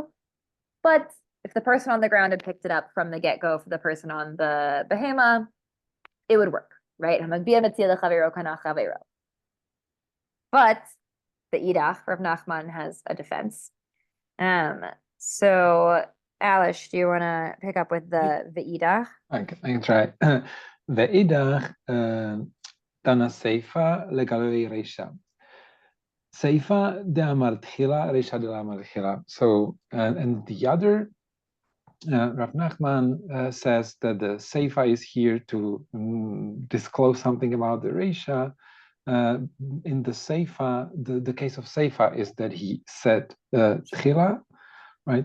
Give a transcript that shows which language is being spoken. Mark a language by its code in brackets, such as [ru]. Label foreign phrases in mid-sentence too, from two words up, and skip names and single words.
[en] But if the person on the ground had picked it up from the get-go for the person on the behema, it would work, right? But the Idach, Rav Nachman, has a defense. So Alish, do you want to pick up with the Idach? I can try. [arc] ואידך תנא סיפא לגלויי רישא. סיפא דאמר תחילה רישא דאמר תחילה. [en] So, and the other, Rav Nachman says that the Seifa is here to disclose something about the Reisha. In the Seifa, the case of Seifa is that he said Tchila, right?